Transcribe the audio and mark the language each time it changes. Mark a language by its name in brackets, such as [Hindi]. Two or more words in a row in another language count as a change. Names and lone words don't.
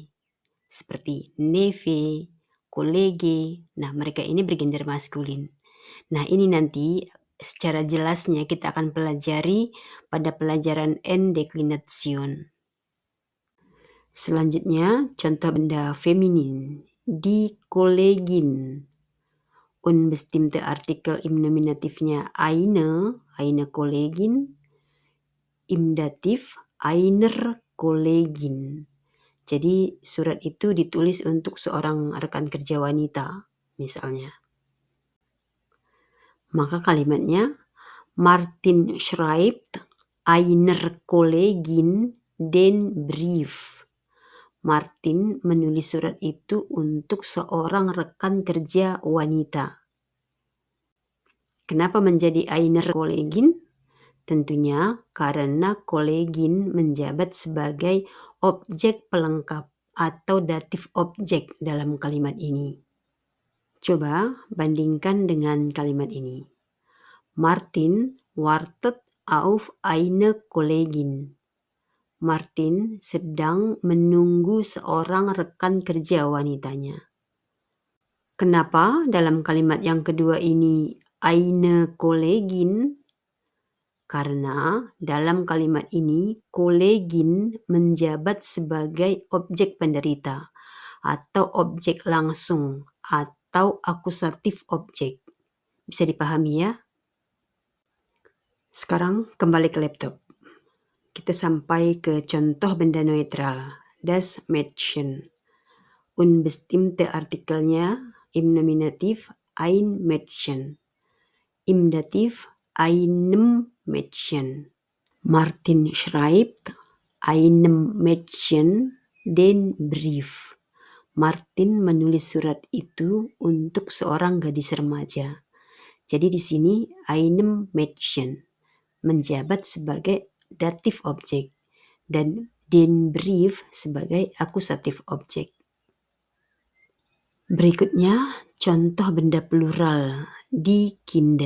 [Indonesian] Seperti Neve, Kollege. Nah, mereka ini bergender maskulin. Nah, ini nanti secara jelasnya kita akan pelajari pada pelajaran Endeklination. Selanjutnya, contoh benda feminin. [German] Die Kollegin. Unbestimmte Artikel im Nominatifnya eine Kollegin. Im Dativ einer Kollegin. [Indonesian] Jadi surat itu ditulis untuk seorang rekan kerja wanita, misalnya. Maka kalimatnya, [German] Martin schreibt einer Kollegin den Brief. [Indonesian] Martin menulis surat itu untuk seorang rekan kerja wanita. Kenapa menjadi [German] einer Kollegin? [Indonesian] Tentunya karena Kollegin menjabat sebagai objek pelengkap atau datif objek dalam kalimat ini. Coba bandingkan dengan kalimat ini. [German] Martin wartet auf eine Kollegin. [Indonesian] Martin sedang menunggu seorang rekan kerja wanitanya. Kenapa dalam kalimat yang kedua ini [German] eine Kollegin? [Indonesian] Karena dalam kalimat ini Kollegin menjabat sebagai objek penderita atau objek langsung atau akusatif objek. Bisa dipahami ya? Sekarang kembali ke laptop. Kita sampai ke contoh benda netral, [German] das Mädchen. Unbestimmte Artikelnya im Nominativ ein Mädchen. Im Dativ einem Mädchen. Martin schreibt einem Mädchen den Brief. [Indonesian] Martin menulis surat itu untuk seorang gadis remaja. Jadi di sini [German] einem Mädchen [Indonesian] menjabat sebagai datif objek dan [German] den Brief [Indonesian] sebagai akusatif objek. Berikutnya contoh benda plural [German] die Kinder.